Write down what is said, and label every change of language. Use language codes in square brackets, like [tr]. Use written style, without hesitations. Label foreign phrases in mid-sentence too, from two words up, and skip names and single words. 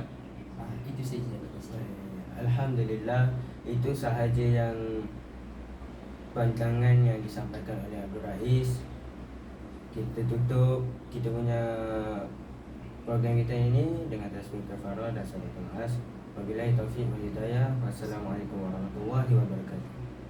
[ms] Itu saja. Alhamdulillah, itu sahaja yang pandangan yang disampaikan oleh Abdul Rais. Kita tutup kita punya program kita ini dengan tasbih kafarah dan salat Mas. [ar] وبالله التوفيق والهداية. والسلام عليكم ورحمة الله وبركاته.